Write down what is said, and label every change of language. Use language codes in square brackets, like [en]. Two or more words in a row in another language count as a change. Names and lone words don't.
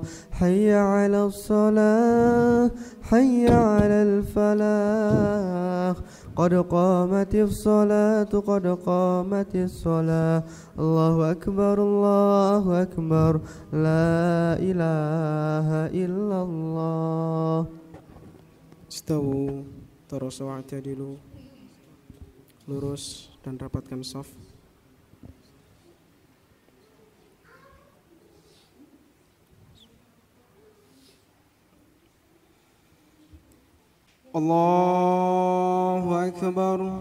[ar] حي على الصلاة حي على الفلاح. قد قامت الصلاة قد قامت الصلاة. الله أكبر لا إله إلا الله. استووا تراصوا واعتدلوا. [id] Lurus dan rapatkan shaf. [ar] الله أكبر.